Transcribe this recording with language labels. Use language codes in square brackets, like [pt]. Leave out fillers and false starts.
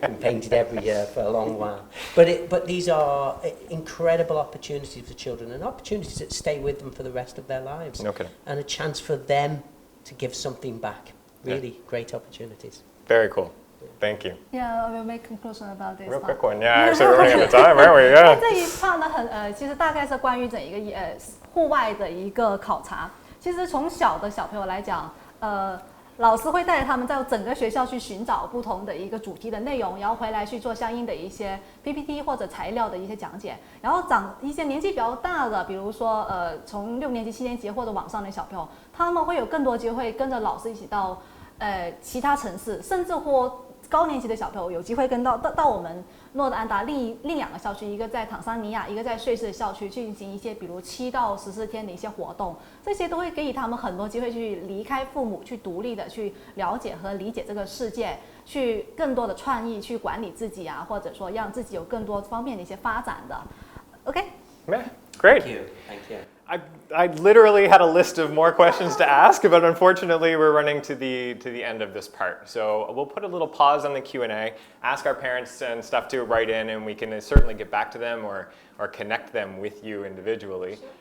[en] Been painted every year for a long while. But these are incredible opportunities for children, and opportunities that stay with them for the rest of their lives. No kidding. And a chance for them to give something back. Really great opportunities. Very cool. Thank you. Yeah, I will make conclusion about this. Real quick one. Yeah, actually, we're running out of time, aren't we? Yeah. [zh] 这一 part 呢，其实大概是关于整一个户外的一个考察。其实从小的小朋友来讲，老师会带着他们在整个学校去寻找不同的一个主题的内容，然后回来去做相应的一些 PPT 或者材料的一些讲解。然后一些年纪比较大的，比如说从6年级、7年级或者往上的小朋友，他们会有更多机会跟着老师一起到其他城市，甚至或高年级的小朋友有机会跟到我们诺德安达另2个校区，一个在坦桑尼亚，一个在瑞士的校区，去进行一些比如7到14天的一些活动，这些都会给予他们很多机会去离开父母，去独立的去了解和理解这个世界，去更多的创意去管理自己啊，或者说让自己有更多方面的一些发展的。 [en] OK。 Yeah, great. Thank you. Thank you. I literally had a list of more questions to ask, but unfortunately we're running to the end of this part. So we'll put a little pause on the Q&A, ask our parents and stuff to write in, and we can certainly get back to them or connect them with you individually.